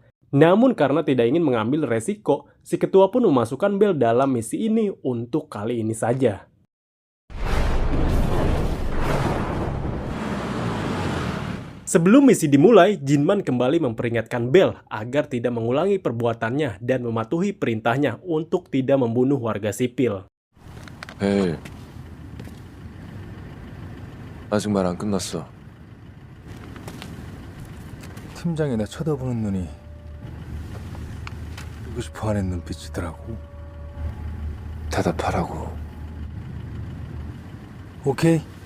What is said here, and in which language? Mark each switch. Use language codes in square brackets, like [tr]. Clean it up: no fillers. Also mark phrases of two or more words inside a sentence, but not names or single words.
[id] Namun karena tidak ingin mengambil resiko, si ketua pun memasukkan Bell dalam misi ini untuk kali ini saja. Sebelum misi dimulai, Jinman kembali memperingatkan Bell agar tidak mengulangi perbuatannya dan mematuhi perintahnya untuk tidak membunuh warga sipil. [ko] 벨. 아직 말 안 끝났어. 팀장이 나 쳐다보는 눈이 보고 싶어하는 눈빛이더라고. 대답하라고. 오케이.